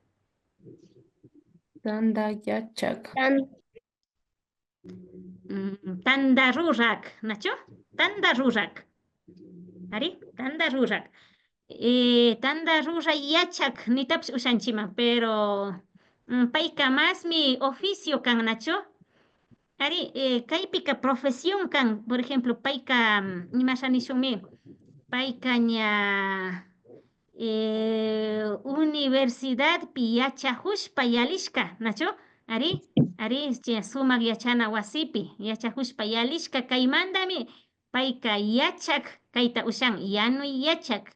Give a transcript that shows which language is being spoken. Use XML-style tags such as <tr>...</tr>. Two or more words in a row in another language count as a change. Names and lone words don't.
<qu>Tanda yachak. Tanda rurak, ¿nacho? Tanda rurak. ¿Ari? Tanda rurak. Tanda rurak yachak nitaps ushanchima, pero payka más mi oficio kan, ¿nacho? Ari, kaypika profesión kan,</qu> <es>por ejemplo,</es> <qu>payka imashanishunmi, payka ña universidad pi yachahushpa yalishka, ¿nacho? Ari sumak yachana wasipi yachahushpa yalishka kaymandami payka yachak kayta ushan yanuy yachak.</qu>